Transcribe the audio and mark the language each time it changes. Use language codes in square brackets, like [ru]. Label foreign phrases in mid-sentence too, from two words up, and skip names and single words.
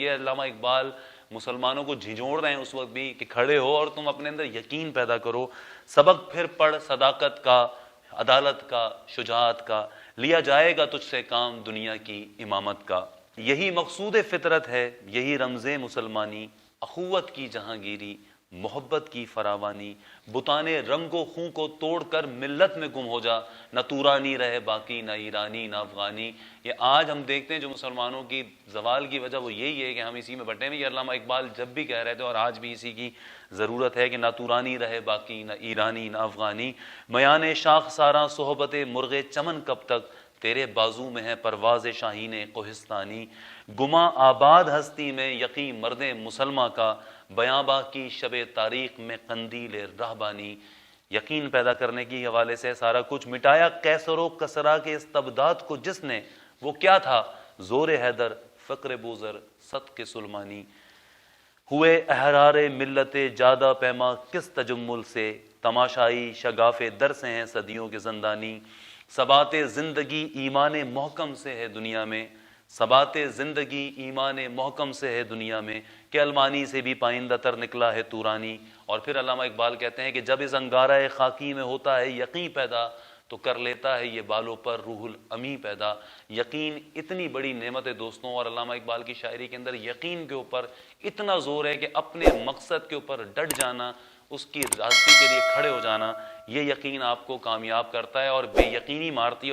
[ur] یہ علامہ اقبال مسلمانوں کو جھنجھوڑ رہے ہیں اس وقت بھی کہ کھڑے ہو اور تم اپنے اندر یقین پیدا کرو، سبق پھر پڑھ صداقت کا، عدالت کا، شجاعت کا، لیا جائے گا تجھ سے کام دنیا کی امامت کا، یہی مقصود فطرت ہے، یہی رمز مسلمانی، اخوت کی جہانگیری، محبت کی فراوانی، بتانے رنگ و خون کو توڑ کر ملت میں گم ہو جا، نہ تورانی رہے باقی نہ ایرانی نہ افغانی۔ یہ آج ہم دیکھتے ہیں جو مسلمانوں کی زوال کی وجہ وہ یہی ہے کہ ہم اسی میں بٹے ہوئے، یہ علامہ اقبال جب بھی کہہ رہے تھے اور آج بھی اسی کی ضرورت ہے کہ نہ تورانی رہے باقی نہ ایرانی نہ افغانی، میان شاخ ساراں صحبت مرغ چمن کب تک، تیرے بازو میں ہے پرواز شاہین کوہستانی، گماں آباد ہستی میں یقین مرد مسلمہ کا، بیاباں کی شب تاریخ میں قندیل رہبانی، یقین پیدا کرنے کی حوالے سے سارا کچھ مٹایا کیسر و کسرا کے استبداد کو جس نے، وہ کیا تھا؟ زور حیدر، فقر بوذر، صدق سلمانی، ہوئے احرار ملت جادہ پیما کس تجمل سے، تماشائی شگاف در سے ہیں صدیوں کے زندانی، ثبات زندگی ایمان محکم سے ہے دنیا میں، ثبات زندگی ایمان محکم سے ہے دنیا میں، کہ المانی سے بھی پائندہ تر نکلا ہے تورانی۔ اور پھر علامہ اقبال کہتے ہیں کہ جب اس انگارہ خاکی میں ہوتا ہے یقین پیدا، تو کر لیتا ہے یہ بالوں پر روح الامی پیدا۔ یقین اتنی بڑی نعمت ہے دوستوں، اور علامہ اقبال کی شاعری کے اندر یقین کے اوپر اتنا زور ہے کہ اپنے مقصد کے اوپر ڈٹ جانا، اس کی راستے کے لیے کھڑے ہو جانا، یہ یقین آپ کو کامیاب کرتا ہے اور بے یقینی مارتی ہے۔